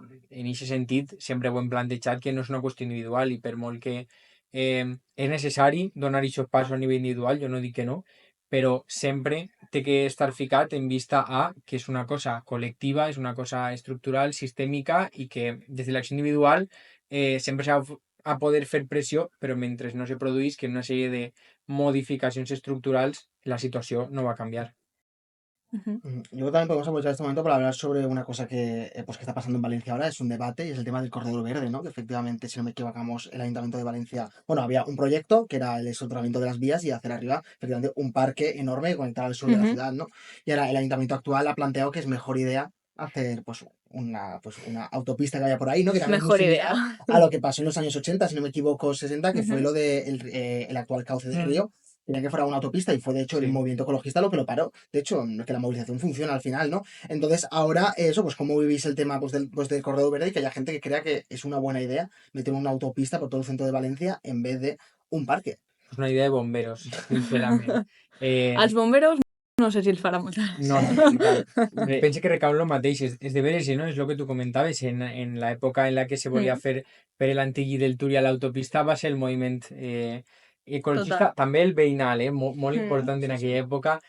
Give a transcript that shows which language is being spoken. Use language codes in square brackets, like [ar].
[ca] en aquest sentit, sempre ho hem plantejat que no és una qüestió individual i per molt que és necessari donar aquests passos a nivell individual, jo no dic que no, però sempre té que estar ficat en vista a que és una cosa col·lectiva, és una cosa estructural, sistèmica i que des de l'acció individual sempre s'ha a poder fer pressió, però mentre no se produís que una sèrie de modificacions estructurals la situació no va a canviar. [es] Yo también podemos aprovechar este momento para hablar sobre una cosa pues que está pasando en Valencia ahora, es un debate y es el tema del corredor verde, ¿no? Que efectivamente, si no me equivocamos, el Ayuntamiento de Valencia, bueno, había un proyecto que era el soterramiento de las vías y hacer arriba, efectivamente, un parque enorme que conectara al sur de la ciudad, ¿no? Y ahora el Ayuntamiento actual ha planteado que es mejor idea hacer pues una autopista que vaya por ahí, ¿no? Que también es muy similar idea. a lo que pasó en los años 80, si no me equivoco, 60, que fue Ujú. lo de el actual cauce del río. Tenía que fuera una autopista y fue de hecho el Sí. movimiento ecologista lo que lo paró. De hecho, que la movilización funciona al final, ¿no? Entonces, ahora eso, pues cómo vivís el tema del corredor verde y que haya gente que crea que es una buena idea meter una autopista por todo el centro de Valencia en vez de un parque. [ca] És una idea de bomberos, sincerament. Els bomberos no sé si els farà molta No, gràcia. i tant. Penso que recau el mateix, és de veres, no? És el que tu comentaves, en l'època en la que se volia fer per l'antic del Túria l'autopista va ser el moviment ecologista, Total. també el veïnal, molt important en aquella època,